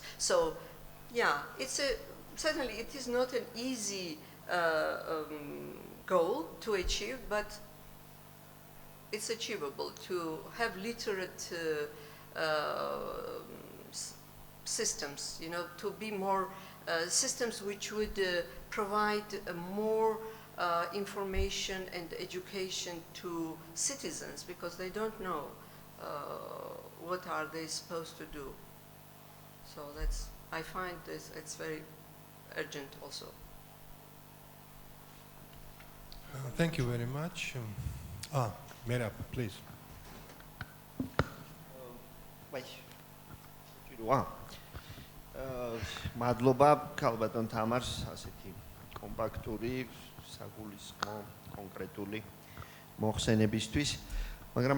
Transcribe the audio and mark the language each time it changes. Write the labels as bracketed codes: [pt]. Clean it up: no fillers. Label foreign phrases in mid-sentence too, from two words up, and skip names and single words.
[en] So yeah, certainly it is not an easy goal to achieve, but it's achievable to have literate systems, to be more systems which would provide more information and education to citizens, because they don't know what are they supposed to do. So I find it's very urgent also. Thank you very much. Merab, please. [ka] მადლობა ქალბატონ თამარს ასეთი კომპაქტური, საგულისხმო, კონკრეტული მოხსენებისთვის, მაგრამ